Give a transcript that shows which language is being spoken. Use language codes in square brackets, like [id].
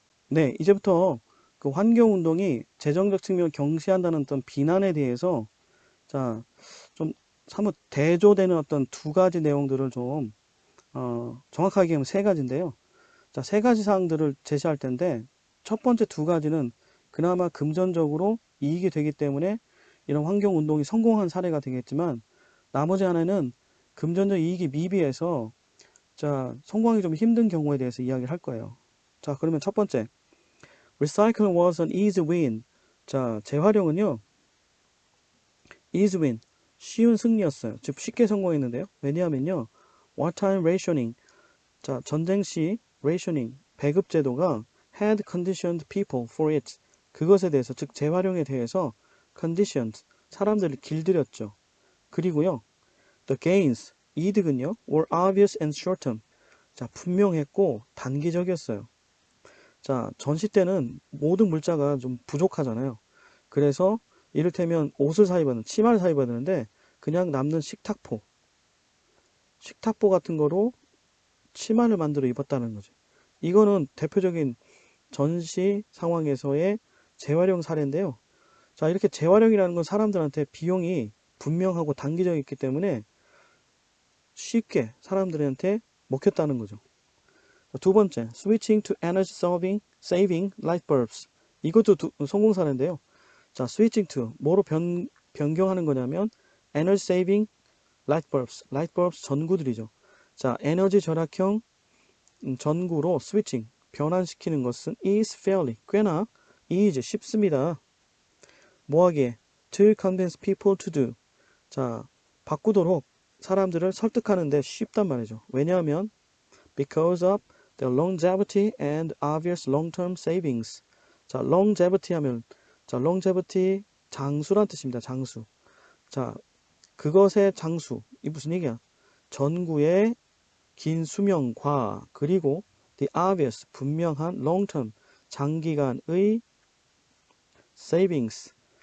[ko] 네, 이제부터 그 환경운동이 재정적 측면을 경시한다는 어떤 비난에 대해서 자, 좀 사뭇 대조되는 어떤 두 가지 내용들을 좀 정확하게 하면 세 가지인데요. 자, 세 가지 사항들을 제시할 텐데 첫 번째 두 가지는 그나마 금전적으로 이익이 되기 때문에 이런 환경운동이 성공한 사례가 되겠지만, 나머지 하나는 금전적 이익이 미비해서 자, 성공하기 좀 힘든 경우에 대해서 이야기를 할 거예요. 자, 그러면 첫 번째, [en] Recycling was an easy win. [ko] 자, 재활용은요, [en] easy win, [ko] 쉬운 승리였어요. 즉 쉽게 성공했는데요. 왜냐하면요, [en] wartime rationing, [ko] 자, 전쟁 시 [en] rationing, [ko] 배급 제도가 [en] had conditioned people for it. [ko] 그것에 대해서, 즉 재활용에 대해서 conditioned, 사람들을 길들였죠. 그리고요, [en] the gains, [ko] 이득은요, [en] were obvious and short-term. [ko] 자, 분명했고 단기적이었어요. 자, 전시 때는 모든 물자가 좀 부족하잖아요. 그래서 이를테면 옷을 사 입었는, 치마를 사 입었는데 그냥 남는 식탁보 같은 거로 치마를 만들어 입었다는 거죠. 이거는 대표적인 전시 상황에서의 재활용 사례인데요. 자, 이렇게 재활용이라는 건 사람들한테 비용이 분명하고 단기적이기 때문에 쉽게 사람들한테 먹혔다는 거죠. 두 번째, [en] switching to energy saving light bulbs. [ko] 이것도 성공 사례인데요. [en] 자, switching to [ko] 뭐로 변경하는 거냐면 [en] energy saving light bulbs [ko] 전구들이죠. 자, 에너지 절약형 전구로 switching 변환시키는 것은 [en] is fairly [ko] 꽤나 easy 쉽습니다. 뭐하기에 [en] to convince people to do. [ko] 자, 바꾸도록 사람들을 설득하는데 쉽단 말이죠. 왜냐하면 [en] because of the longevity and obvious long-term savings. [ko] 자, longevity 하면, 자, longevity 장수란 뜻입니다. 장수. 자, 그것의 장수. 이 무슨 얘기야? 전구의 긴 수명과 그리고 [en] the obvious [ko] 분명한 long-term 장기간의 savings.